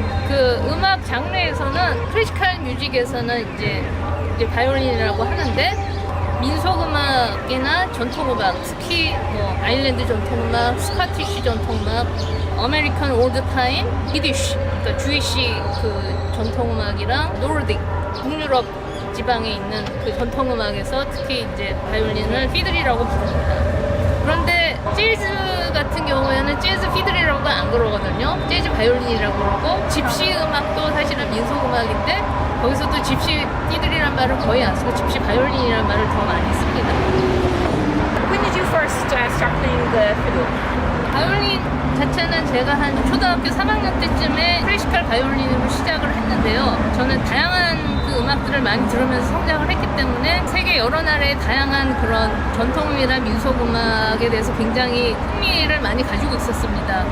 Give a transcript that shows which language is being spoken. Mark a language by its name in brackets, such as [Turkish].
[Korean] 그 음악 장르에서는 클래시컬 뮤직에서는 이제 바이올린이라고 하는데, 민속음악이나 전통음악, 특히 뭐 아일랜드 전통음악, 스코티시 전통음악, 아메리칸 올드타임, 이디쉬, 그러니까 주이시 그 전통음악이랑 노르딕, 북유럽 지방에 있는 그 전통음악에서 특히 이제 바이올린을 피들이라고 부릅니다. 그런데 재즈 같은 경우에는 재즈 피들이라고 안 그러거든요. 재즈 바이올린이라고 그러고, 집시 음악도 사실은 민속 음악인데 거기서도 집시 피들이란 말을 거의 안 쓰고 집시 바이올린이란 말을 더 많이 씁니다. [English] When did you first start playing the fiddle? [Korean] 바이올린 자체는 제가 한 초등학교 3학년 때쯤에 클래시컬 바이올린으로 시작을 했는데요. 저는 다양한 그 음악들을 많이 들으면서 성장을 했기 때문에 세계 여러 나라의 다양한 그런 전통음이나 민속음악에 대해서 굉장히 흥미를 많이 가지고 있었습니다.